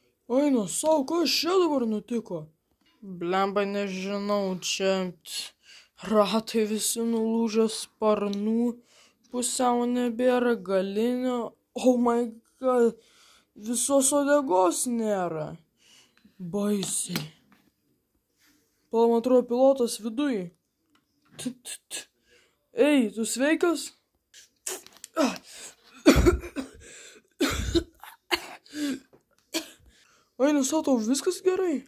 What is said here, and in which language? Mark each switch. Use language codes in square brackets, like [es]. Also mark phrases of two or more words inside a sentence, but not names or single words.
[lt] Eina sau, kas čia dabar nutiko? Blemba, nežinau, čia ratai visi nulūžę, sparnų pusiau nebėra, galinio, [en] oh my god, [lt] visos uodegos nėra. Baisiai. Man atrodo, pilotas viduj. Ei, tu sveikas? Eina sau, tau viskas gerai?